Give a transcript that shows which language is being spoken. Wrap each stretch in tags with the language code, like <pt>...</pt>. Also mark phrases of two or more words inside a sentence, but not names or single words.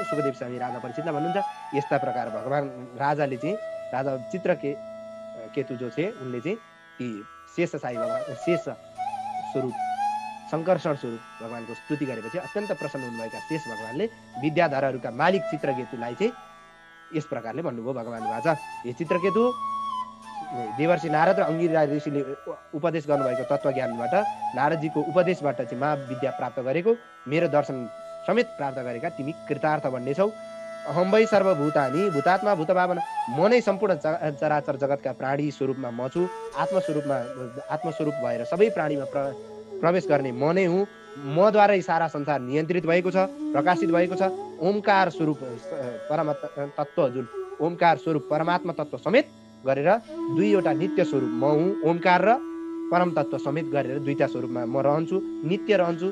<ne>सुखदेव स्वामी राजा परीक्षितलाई भन्नुहुन्छ। यस्ता प्रकार भगवान राजाले चाहिँ, राजा चित्रकेतु जो थिए उनले चाहिँ ती शेष साई भगवान, शेष स्वरूप, शङ्कर्षण स्वरूप भगवानको स्तुति गरेपछि अत्यन्त प्रसन्न हुनुभएका शेष भगवानले विद्याधरहरूका मालिक चित्रकेतुलाई चाहिँ यस प्रकारले भन्नुभयो। भगवान वाचा, हे चित्रकेतु, देवर्षि नारद र अंगिरा ऋषिले उपदेश गर्नुभएको तत्त्वज्ञानबाट, नारदजीको उपदेशबाट चाहिँ महाविद्या प्राप्त गरेको, मेरो दर्शन समेत प्राप्त गरेका तिमी कृतार्थ बन्नेछौ।</ne> <sa>अहम वै सर्वभूतानि भूतात्मा भूतभावना,</sa> <ne>म नै सम्पूर्ण चराचर जगतका प्राणी स्वरूपमा म छु। आत्मस्वरूप भएर सबै प्राणीमा प्रवेश गर्ने म नै हुँ। मद्वारै सारा संसार नियन्त्रित भएको छ, प्रकाशित भएको छ। ओमकार स्वरूप परमात्मा तत्त्व, जुन ओमकार स्वरूप परमात्मा तत्त्व समेत गरेर दुईवटा नित्य स्वरूप म हुँ ओमकार र परम तत्व समेत गरेर दुईटा स्वरूपमा म रहन्छु, नित्य रहन्छु।</ne>